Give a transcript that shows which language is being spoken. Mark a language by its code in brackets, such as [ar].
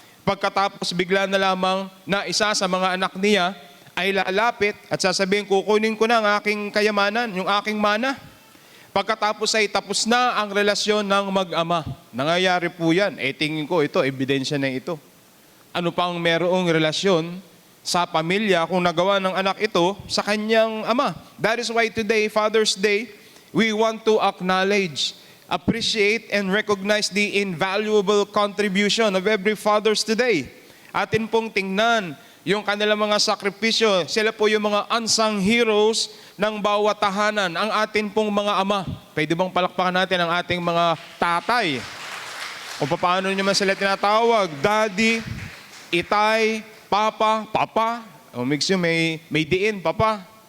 [tl] Pagkatapos bigla na lamang na isa sa mga anak niya ay lalapit at sasabihin, kukunin ko na ang aking kayamanan, yung aking mana. Pagkatapos ay tapos na ang relasyon ng mag-ama. Nangyayari po yan. Tingin ko ito, ebidensya na ito. Ano pang merong relasyon sa pamilya kung nagawa ng anak ito sa kanyang ama. [en] That is why today, Father's Day, we want to acknowledge, appreciate, and recognize the invaluable contribution of every fathers today. [tl] Atin pong tingnan yung kanilang mga sakripisyo. Sila po yung mga [en] unsung heroes [tl] ng bawat tahanan, ang atin pong mga ama. Pwede bang palakpakan natin ang ating mga tatay? O paano nyo man sila tinatawag? Daddy, itay, Papa, o mix yun, may diin, Papa.